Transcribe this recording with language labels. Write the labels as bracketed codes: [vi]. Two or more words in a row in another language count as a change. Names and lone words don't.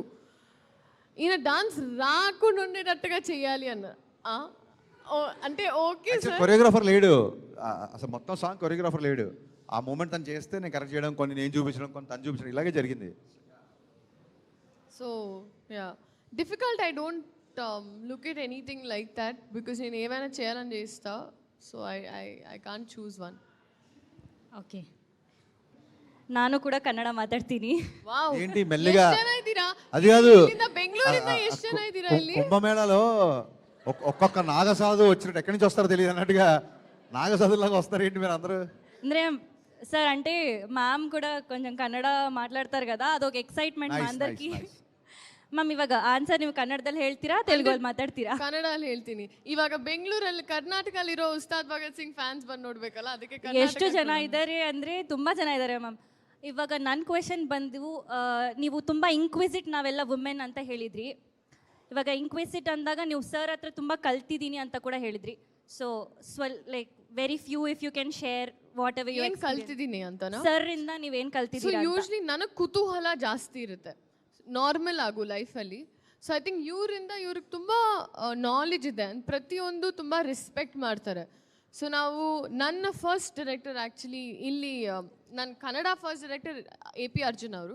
[te] ఈయన డాన్స్ రాకుండా ఉండేటట్టుగా చేయాలి అన్న. అంటే ఓకే సార్, కొరియోగ్రాఫర్ లేడు అసలు, మొత్తం సాంగ్ కొరియోగ్రాఫర్ లేడు. ఆ మూమెంట్ తను చేస్తే నేను కరెక్ట్ చేయడం, కొన్ని నేను చూపించడం, కొన్ని తను చూపించడం, ఇలాగే జరిగింది. [en] So ya, difficult. I don't look at anything like that because [te] నేను ఏమైనా చేయాలని చేస్తా. [en] So I can't choose one. [kn] ಓಕೆ, ನಾನು ಕೂಡ ಕನ್ನಡ ಮಾತಾಡ್ತೀನಿ. [te] ఏంటి మెల్లిగా, అది కాదు కుంభమేళాలో ఒక్కొక్క నాగసాధు వచ్చినట్టు ఎక్కడి నుంచి వస్తారో తెలియదు అన్నట్టుగా నాగసాధులాగా వస్తారు ఏంటి మీరు అందరూ? ಅಂದರೆ సార్ అంటే మ్యామ్ కూడా కొంచెం కన్నడ మాట్లాడతారు కదా, అదొక ఎక్సైట్మెంట్ మా అందరికి. [kn] ಮ್ಯಾಮ್ ಇವಾಗ ಆನ್ಸರ್ ನೀವು ಕನ್ನಡದಲ್ಲಿ ಹೇಳ್ತೀರಾ ತೆಲುಗಲ್ಲಿ ಮಾತಾಡ್ತೀರಾ? ಕನ್ನಡಲ್ಲಿ ಹೇಳ್ತೀನಿ. ಇವಾಗ ಬೆಂಗಳೂರಲ್ಲಿ ಕರ್ನಾಟಕದಲ್ಲಿರೋ ಉಸ್ತಾದ್ ಭಗತ್ ಸಿಂಗ್ ಫ್ಯಾನ್ಸ್ ಬಂದು ನೋಡ್ಬೇಕಲ್ಲ, ಅದಕ್ಕೆ ಎಷ್ಟು ಜನ ಇದ್ದಾರೆ ಅಂದರೆ ತುಂಬ ಜನ ಇದ್ದಾರೆ ಮ್ಯಾಮ್. ಇವಾಗ ನನ್ನ ಕ್ವೆಶನ್ ಬಂದು ನೀವು ತುಂಬ ಇಂಕ್ವಿಸಿಟ್ ನಾವೆಲ್ಲ ವುಮೆನ್ ಅಂತ ಹೇಳಿದ್ರಿ. ಇವಾಗ ಇಂಕ್ವಿಸಿಟ್ ಅಂದಾಗ ನೀವು ಸರ್ ಹತ್ರ ತುಂಬ ಕಲ್ತಿದ್ದೀನಿ ಅಂತ ಕೂಡ ಹೇಳಿದ್ರಿ. [en] So like very few if you can share what ever you [kn] ಕಲ್ತಿದ್ದೀನಿ ಅಂತನಾ? ಸರ್ ಇಂದ ನೀವೇನು ಕಲ್ತಿದ್ದೀರಾ? ಯೂಶ್ವಲಿ ನನಗೆ ಕುತೂಹಲ ಜಾಸ್ತಿ ಇರುತ್ತೆ ನಾರ್ಮಲ್ ಆಗು ಲೈಫಲ್ಲಿ. [en] So I think [kn] ಇವ್ರಿಗೆ ತುಂಬ ನಾಲೆಜ್ ಇದೆ, ಪ್ರತಿಯೊಂದು ತುಂಬ ರೆಸ್ಪೆಕ್ಟ್ ಮಾಡ್ತಾರೆ. ಸೊ ನಾವು ನನ್ನ [en] first director actually [kn] ಇಲ್ಲಿ ನನ್ನ ಕನ್ನಡ [en] first director [kn] AP ಅರ್ಜುನ್ ಅವರು.